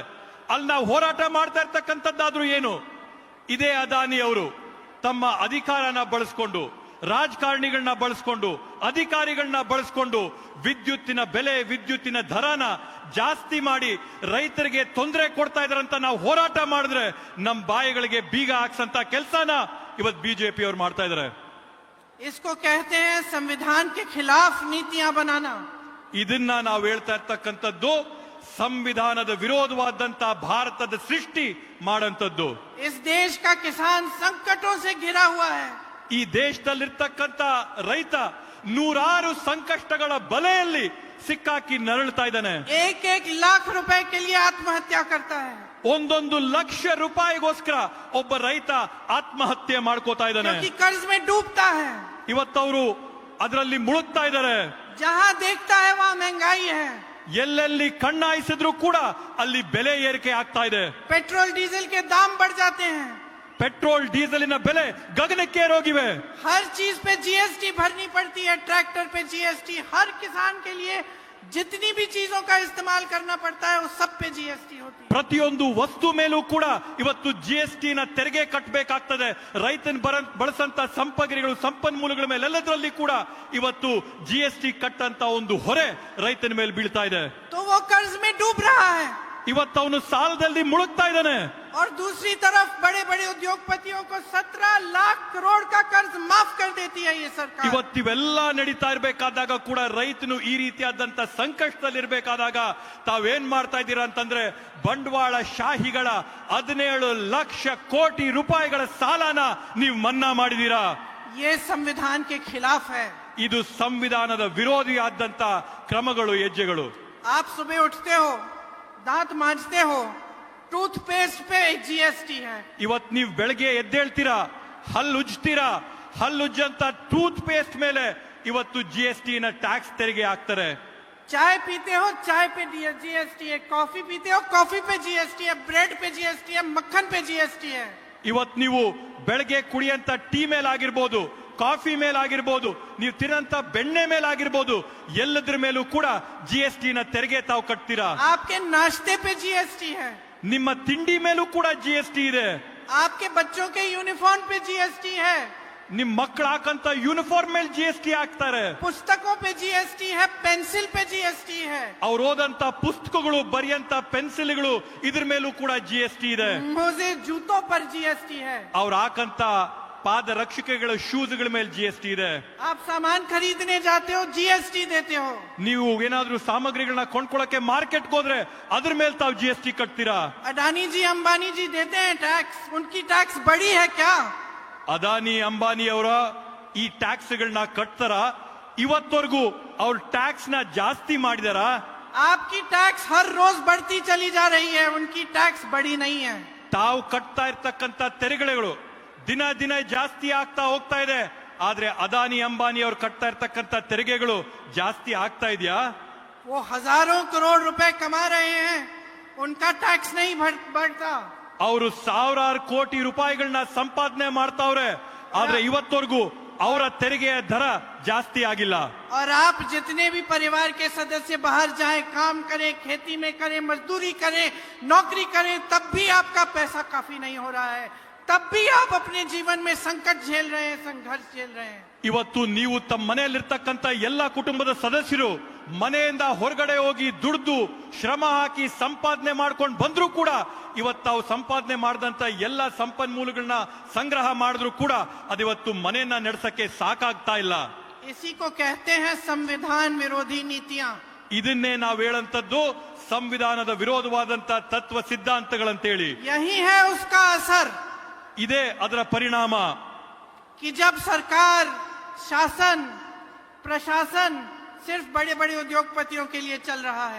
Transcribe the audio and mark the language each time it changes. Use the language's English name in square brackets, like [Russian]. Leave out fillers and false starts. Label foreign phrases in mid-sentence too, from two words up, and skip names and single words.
[Kannada] ಅಲ್ಲಿ ನಾವು ಹೋರಾಟ ಮಾಡ್ತಾ ಇರ್ತಕ್ಕಂಥದ್ದಾದ್ರೂ ಏನು? ಇದೇ ಅದಾನಿ ಅವರು ತಮ್ಮ ಅಧಿಕಾರನ ಬಳಸ್ಕೊಂಡು, ರಾಜಕಾರಣಿಗಳನ್ನ ಬಳಸ್ಕೊಂಡು, ಅಧಿಕಾರಿಗಳನ್ನ ಬಳಸ್ಕೊಂಡು ವಿದ್ಯುತ್ತಿನ ಬೆಲೆ, ವಿದ್ಯುತ್ತಿನ ದರನ ಜಾಸ್ತಿ ಮಾಡಿ ರೈತರಿಗೆ ತೊಂದರೆ ಕೊಡ್ತಾ ಇದಾರಂತ ನಾವು ಹೋರಾಟ ಮಾಡಿದ್ರೆ ನಮ್ಮ ಬಾಯಿಗಳಿಗೆ ಬೀಗ ಹಾಕ್ಸಂತ ಕೆಲಸನ ಇವತ್ತು ಬಿಜೆಪಿ ಅವರು ಮಾಡ್ತಾ ಇದ್ದಾರೆ. [Hindi] इसको कहते हैं संविधान के खिलाफ नीतियां बनाना। [Kannada] ಇದನ್ನ ನಾವು ಹೇಳ್ತಾ ಇರ್ತಕ್ಕಂಥದ್ದು ಸಂವಿಧಾನದ ವಿರೋಧವಾದಂತ ಭಾರತದ ಸೃಷ್ಟಿ ಮಾಡಂತದ್ದು. [Hindi] इस देश का किसान संकटों से घिरा हुआ है। [Kannada] ಈ ದೇಶದಲ್ಲಿರ್ತಕ್ಕಂಥ ರೈತ ನೂರಾರು ಸಂಕಷ್ಟಗಳ ಬಲೆಯಲ್ಲಿ ಸಿಕ್ಕಾಕಿ ನರಳ್ತಾ ಇದ್ದಾನೆ. [Hindi] एक एक लाख रुपए के लिए आत्महत्या करता है। [Kannada] ಒಂದೊಂದು ಲಕ್ಷ ರೂಪಾಯಿಗೋಸ್ಕರ ಒಬ್ಬ ರೈತ ಆತ್ಮಹತ್ಯೆ ಮಾಡ್ಕೋತಾ ಇದ್ದಾನೆ. [Hindi] क्योंकि कर्ज में डूबता है। [Kannada] ಇವತ್ತವರು ಅದರಲ್ಲಿ ಮುಳುಗ್ತಾ ಇದ್ದಾರೆ. [Hindi] जहां देखता है वहां महंगाई है। [Kannada] ಎಲ್ಲೆಲ್ಲಿ ಕಣ್ಣಾಯಿಸಿದ್ರು ಕೂಡ ಅಲ್ಲಿ ಬೆಲೆ ಏರಿಕೆ ಆಗ್ತಾ ಇದೆ. [Hindi] पेट्रोल डीजल के दाम बढ़ जाते हैं। [Kannada] ಪೆಟ್ರೋಲ್ ಡೀಸೆಲಿನ ಬೆಲೆ ಗಗನಕ್ಕೇರೋಗಿವೆ. [Hindi] हर चीज पे जीएसटी भरनी पड़ती है, ट्रैक्टर पे जीएसटी, हर किसान के लिए जितनी भी चीजों का इस्तेमाल करना पड़ता है वो सब पे जीएसटी होती है। [Kannada] ಪ್ರತಿಯೊಂದು ವಸ್ತು ಮೇಲೂ ಕೂಡ ಇವತ್ತು ಜಿಎಸ್ಟಿ ನ ತೆರಿಗೆ ಕಟ್ಟಬೇಕಾಗ್ತದೆ. ರೈತನ ಬಳಸಂತ ಸಂಪಗ್ರಿಗಳು, ಸಂಪನ್ಮೂಲಗಳ ಮೇಲೆ ಎಲ್ಲದರಲ್ಲಿ ಕೂಡ ಇವತ್ತು ಜಿಎಸ್ಟಿ ಕಟ್ಟಂತ ಒಂದು ಹೊರೆ ರೈತನ ಮೇಲೆ ಬೀಳ್ತಾ ಇದೆ. [Hindi] तो वो कर्ज में डूब रहा है। [Kannada] ಇವತ್ತು ಅವನು ಸಾಲದಲ್ಲಿ ಮುಳುಗ್ತಾ ಇದ್ದಾನೆ. [Hindi] और दूसरी तरफ बड़े बड़े उद्योगपतियों को 17 लाख करोड़ का कर्ज माफ कर देती है ये सरकार। [Kannada] ಇವತ್ತಿವೆಲ್ಲ ನಡೀತಾ ಇರಬೇಕಾದಾಗ ಕೂಡ ರೈತನು ಈ ರೀತಿಯಾದಂತ ಸಂಕಷ್ಟದಲ್ಲಿರ್ಬೇಕಾದಾಗ ತಾವೇನ್ ಮಾಡ್ತಾ ಇದ್ದೀರಾ ಅಂತಂದ್ರೆ ಬಂಡವಾಳ ಶಾಹಿಗಳ 17 ಲಕ್ಷ ಕೋಟಿ ರೂಪಾಯಿಗಳ ಸಾಲನ ನೀವು ಮನ್ನಾ ಮಾಡಿದೀರಾ. [Hindi] ये संविधान के खिलाफ है। [Kannada] ಇದು ಸಂವಿಧಾನದ ವಿರೋಧಿಯಾದಂತ ಕ್ರಮಗಳು, ಹೆಜ್ಜೆಗಳು. [Hindi] आप सुबह उठते हो, दांत मांजते हो, टूथपेस्ट पे जीएसटी है। [Kannada] ಇವತ್ತು ನೀವು ಬೆಳಗ್ಗೆ ಎದ್ದೇಳ್ತೀರಾ, ಹಲ್ಲುಜ್ತೀರಾ, ಹಲ್ಲುಜ್ಜಂತ ಟೂತ್ ಪೇಸ್ಟ್ ಮೇಲೆ ಇವತ್ತು ಜಿಎಸ್ಟಿ ನ ಟ್ಯಾಕ್ಸ್ ತೆರಿಗೆ ಹಾಕ್ತಾರೆ. [Hindi] चाय पीते हो, चाय पे जीएसटी है। कॉफी पीते हो, कॉफी पे जीएसटी है। ब्रेड पे जीएसटी है, मक्खन पे जीएसटी है। [Kannada] ಇವತ್ತು ನೀವು ಬೆಳಗ್ಗೆ ಕುಡಿಯಂತ ಟೀ ಮೇಲಾಗಿರ್ಬೋದು, ಕಾಫಿ ಮೇಲಾಗಿರ್ಬೋದು, ನೀವು ತಿನ್ನಂತ ಬೆಣ್ಣೆ ಮೇಲಾಗಿರ್ಬೋದು, ಎಲ್ಲದ್ರ ಮೇಲೂ ಕೂಡ ಜಿಎಸ್ಟಿ ನ ತೆರಿಗೆ ತಾವು ಕಟ್ತೀರಾ. [Hindi] आपके नाश्ते पे जीएसटी है। [Kannada] ನಿಮ್ಮ ತಿಂಡಿ ಮೇಲೂ ಕೂಡ ಜಿಎಸ್ಟಿ ಇದೆ. [Hindi] आपके बच्चों के यूनिफॉर्म पे जीएसटी है। [Kannada] ನಿಮ್ ಮಕ್ಕಳು ಹಾಕಂತ ಯೂನಿಫಾರ್ಮ್ ಮೇಲೆ ಜಿಎಸ್ಟಿ ಹಾಕ್ತಾರೆ. [Hindi] पुस्तकों पे जीएसटी है, पेंसिल पे जीएसटी है। [Kannada] ಅವ್ರು ಓದಂತ ಪುಸ್ತಕಗಳು, ಬರೆಯಂತ ಪೆನ್ಸಿಲ್ಗಳು, ಇದ್ರ ಮೇಲೂ ಕೂಡ ಜಿಎಸ್ಟಿ ಇದೆ. [Hindi] मोजे जूतों पर जीएसटी है। [Kannada] ಅವ್ರು ಹಾಕಂತ ಪಾದ ರಕ್ಷಕಗಳ ಶೂಸ್ಗಳ ಮೇಲೆ ಜಿಎಸ್ಟಿ ಇದೆ. [Hindi] आप सामान खरीदने जाते हो, जीएसटी देते हो। [Kannada] ನೀವು ಏನಾದ್ರೂ ಸಾಮಗ್ರಿಗಳನ್ನ ಕೊಂಡ್ಕೊಳ್ಳಕ್ಕೆ ಮಾರ್ಕೆಟ್ಗೆ ಹೋದ್ರೆ ಅದ್ರ ಮೇಲೆ ತಾವು ಜಿಎಸ್ಟಿ ಕಟ್ತೀರಾ. [Hindi] अडानी जी, अंबानी जी देते हैं टैक्स, उनकी टैक्स बड़ी है क्या? [Kannada] ಅದಾನಿ, ಅಂಬಾನಿ ಅವರ ಈ ಟ್ಯಾಕ್ಸ್ಗಳನ್ನ ಕಟ್ತಾರ? ಇವತ್ತವರೆಗೂ ಅವ್ರ ಟ್ಯಾಕ್ಸ್ ನ ಜಾಸ್ತಿ ಮಾಡಿದಾರ? [Hindi] आपकी टैक्स हर रोज बढ़ती चली जा रही है, उनकी टैक्स बड़ी नहीं है। [Kannada] ತಾವು ಕಟ್ತಾ ಇರ್ತಕ್ಕಂಥ ತೆರಿಗೆಗಳು ದಿನ ದಿನ ಜಾಸ್ತಿ ಆಗ್ತಾ ಹೋಗ್ತಾ ಇದೆ. ಆದ್ರೆ ಅದಾನಿ, ಅಂಬಾನಿ ಅವ್ರು ಕಟ್ತಾ ಇರ್ತಕ್ಕಂಥ ತೆರಿಗೆಗಳು ಜಾಸ್ತಿ ಆಗ್ತಾ ಇದೆಯಾ? [Hindi] वो हजारों करोड़ रुपए कमा रहे हैं, उनका टैक्स नहीं बढ़ता। [Kannada] ಅವರು ಸಾವಿರಾರು ಕೋಟಿ ರೂಪಾಯಿಗಳನ್ನ ಸಂಪಾದನೆ ಮಾಡ್ತಾವ್ರೆ. ಆದ್ರೆ ಇವತ್ತವರೆಗೂ ಅವರ ತೆರಿಗೆಯ ದರ ಜಾಸ್ತಿ ಆಗಿಲ್ಲ. [Hindi] और आप जितने भी परिवार के सदस्य बाहर जाएं, काम करें, खेती में करें, मजदूरी करें, नौकरी करें, तब भी आपका पैसा काफी नहीं हो रहा है. तब भी आप अपने जीवन में संकट झेल रहे हैं, संघर्ष झेल रहे हैं. [Kannada] ಇವತ್ತು ನೀವು ತಮ್ಮ ಮನೆಯಲ್ಲಿರ್ತಕ್ಕಂಥ ಎಲ್ಲ ಕುಟುಂಬದ ಸದಸ್ಯರು ಮನೆಯಿಂದ ಹೊರಗಡೆ ಹೋಗಿ ದುಡ್ದು ಶ್ರಮ ಹಾಕಿ ಸಂಪಾದನೆ ಮಾಡ್ಕೊಂಡು ಬಂದ್ರು ಕೂಡ ಇವತ್ತು ತಾವು ಸಂಪಾದನೆ ಮಾಡಿದಂತ ಎಲ್ಲ ಸಂಪನ್ಮೂಲಗಳನ್ನ ಸಂಗ್ರಹ ಮಾಡಿದ್ರು ಕೂಡ ಅದಿವತ್ತು ಮನೆಯನ್ನ ನಡೆಸಕ್ಕೆ ಸಾಕಾಗ್ತಾ ಇಲ್ಲ. [Hindi] इसी को कहते हैं संविधान विरोधी नीतियां. [Kannada] ಇದನ್ನೇ ನಾವು ಹೇಳಂತದ್ದು ಸಂವಿಧಾನದ ವಿರೋಧವಾದಂತ ತತ್ವ ಸಿದ್ಧಾಂತಗಳಂತೇಳಿ. [Hindi] यही है उसका असर [Kannada] ಇದೇ ಅದರ ಪರಿಣಾಮ. [Hindi] कि जब सरकार, शासन, प्रशासन सिर्फ बड़े बड़े उद्योगपतियों के लिए चल रहा है.